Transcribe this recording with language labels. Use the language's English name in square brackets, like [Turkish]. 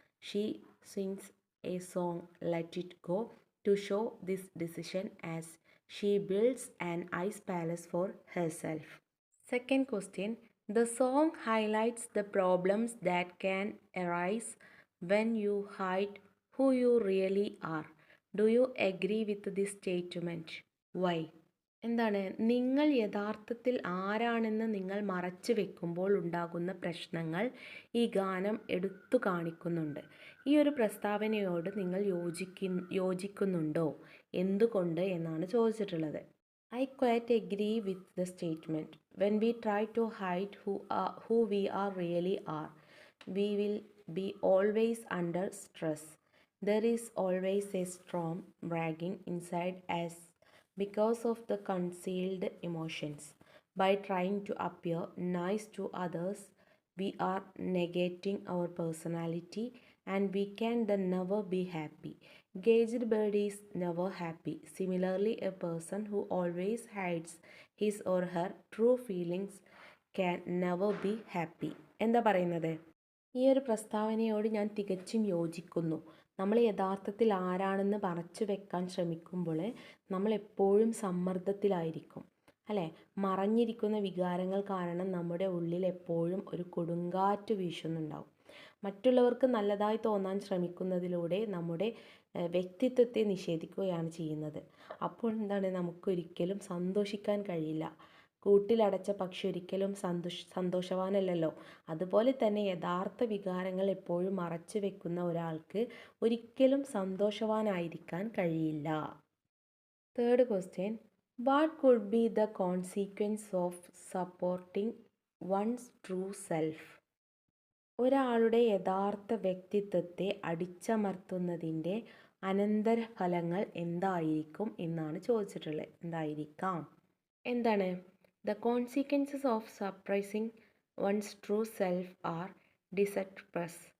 [English] She sings a song, Let It Go, to show this decision as she builds an ice palace for herself. Second question, the song highlights the problems that can arise when you hide who you really are. Do you agree with this statement? Why? [Malayalam] എന്താണ്, നിങ്ങൾ യഥാർത്ഥത്തിൽ ആരാണെന്ന് നിങ്ങൾ മറച്ചു വെക്കുമ്പോൾ ഉണ്ടാകുന്ന പ്രശ്നങ്ങൾ ഈ ഗാനം എടുത്തു കാണിക്കുന്നുണ്ട്. ഈ ഒരു പ്രസ്താവനയോട് നിങ്ങൾ യോജിക്കുന്നുണ്ടോ? എന്തുകൊണ്ട് എന്നാണ് ചോദിച്ചിട്ടുള്ളത്. [English] I quite agree with the statement. When we try to hide who we are really are, we will be always under stress. There is always a storm raging inside us because of the concealed emotions. By trying to appear nice to others, we are negating our personality and we can then never be happy. Caged bird is never happy. Similarly, a person who always hides his or her true feelings can never be happy. [Malayalam] എന്താ പറയുന്നത്? ഈ ഒരു പ്രസ്താവനയോട് ഞാൻ തികച്ചും യോജിക്കുന്നു. നമ്മൾ യഥാർത്ഥത്തിൽ ആരാണെന്ന് മറച്ചു വെക്കാൻ ശ്രമിക്കുമ്പോൾ നമ്മളെപ്പോഴും സമ്മർദ്ദത്തിലായിരിക്കും, അല്ലേ? മറഞ്ഞിരിക്കുന്ന വികാരങ്ങൾ കാരണം നമ്മുടെ ഉള്ളിൽ എപ്പോഴും ഒരു കൊടുങ്കാറ്റ് വീശുന്നുണ്ടാവും. മറ്റുള്ളവർക്ക് നല്ലതായി തോന്നാൻ ശ്രമിക്കുന്നതിലൂടെ നമ്മുടെ വ്യക്തിത്വത്തെ നിഷേധിക്കുകയാണ് ചെയ്യുന്നത്. അപ്പോൾ എന്താണ്, നമുക്കൊരിക്കലും സന്തോഷിക്കാൻ കഴിയില്ല. കൂട്ടിലടച്ച പക്ഷി ഒരിക്കലും സന്തോഷവാനല്ലല്ലോ. അതുപോലെ തന്നെ യഥാർത്ഥ വികാരങ്ങൾ എപ്പോഴും മറച്ചു വെക്കുന്ന ഒരാൾക്ക് ഒരിക്കലും സന്തോഷവാനായിരിക്കാൻ കഴിയില്ല. [English] Third question, what could be the consequence of supporting one's true self? [Malayalam] ഒരാളുടെ യഥാർത്ഥ വ്യക്തിത്വത്തെ അടിച്ചമർത്തുന്നതിൻ്റെ അനന്തരഫലങ്ങൾ എന്തായിരിക്കും എന്നാണ് ചോദിച്ചിട്ടുള്ളത്. എന്തായിരിക്കാം? എന്താണ്? [English] The consequences of suppressing one's true self are disastrous.